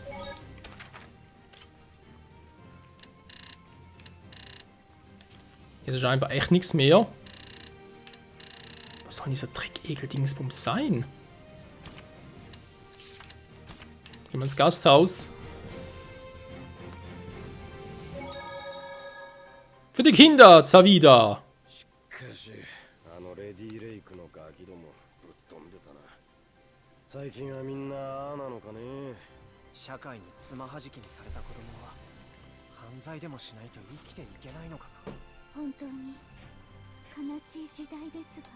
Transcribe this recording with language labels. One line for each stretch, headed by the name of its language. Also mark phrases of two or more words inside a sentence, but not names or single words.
German: Jetzt ist scheinbar echt nichts mehr. Was soll dieser Dreck-Egel-Dingsbums sein? Gehen wir ins Gasthaus. Für die Kinder, Zavida.
Japanese: 最近はみんなああなのかね。社会につまはじきにされた子供は犯罪でもしないと生きていけないのかな。本当に悲しい時代ですわ。